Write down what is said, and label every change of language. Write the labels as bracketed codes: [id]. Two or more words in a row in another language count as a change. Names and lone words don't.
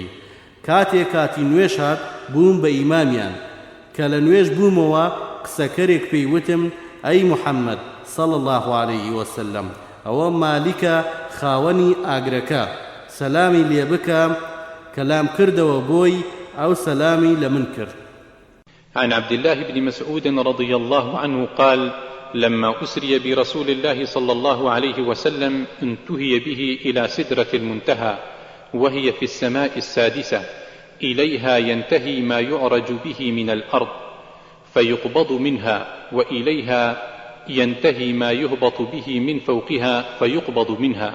[ckb] کاتێک کاتی نوێژ هات بووم بە ئیمامیان، کە لە نوێژ بوومەوە قسەکەرێک پێی وتم ئەی محەممەد [ar] صلی الله عليه وسلم [ckb] ئەوە مالیکە خاوەنی ئاگرەکە، سەلامی لێ بکە. کەلام کردەوە بۆی، ئەو سەلامی لە من کرد. [ar] عن عبد الله بن مسعود رضي الله عنه قال لما أسري برسول الله صلى الله عليه وسلم انتهي به إلى سدرة المنتهى وهي في السماء السادسة إليها ينتهي ما يعرج به من الأرض فيقبض منها وإليها ينتهي ما يهبط به من فوقها فيقبض منها.